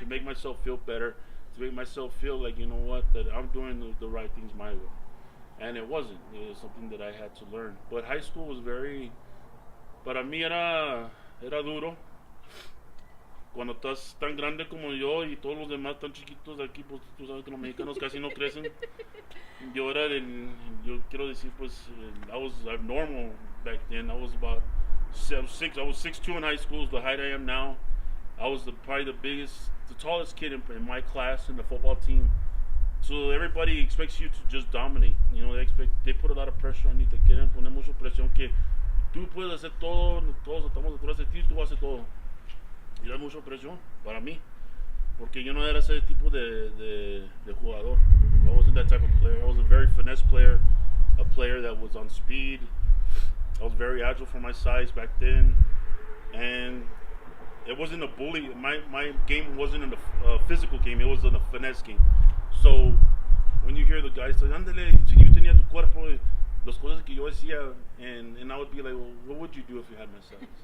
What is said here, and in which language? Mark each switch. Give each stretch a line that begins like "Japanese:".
English: to make myself feel better, to make myself feel like, you know what, that I'm doing the right things my way. And it wasn't. It was something that I had to learn. But high school was
Spanish: para mí era duro. Cuando estás tan grande como yo y todos los demás tan chiquitos de aquí, pues tú sabes que los mexicanos casi no crecen. Yo quiero decir, pues,
English: I was abnormal back then. I was about 6'6". I was 6'2" in high school, is the height I am now. I was probably the tallest kid in my class in the football team. So everybody expects you to just dominate. They put a lot of pressure on you.
Spanish: Te quieren poner mucha presión que tú puedes hacer todo, todos estamos detrás de ti, tú vas a hacer todo. Y era mucha presión para mí, porque yo no era ese tipo de jugador.
English: I wasn't that type of player. I was a very finesse player, a player that was on speed. I was very agile for my size back then, and it wasn't a bully. My game wasn't in a physical game. It was in a finesse game. So when you hear the guys say,
Spanish: "Ándale, si yo tenía tu cuerpo," las cosas que yo hacía,
English: and I would be like, "Well, what would you do if you had my size?"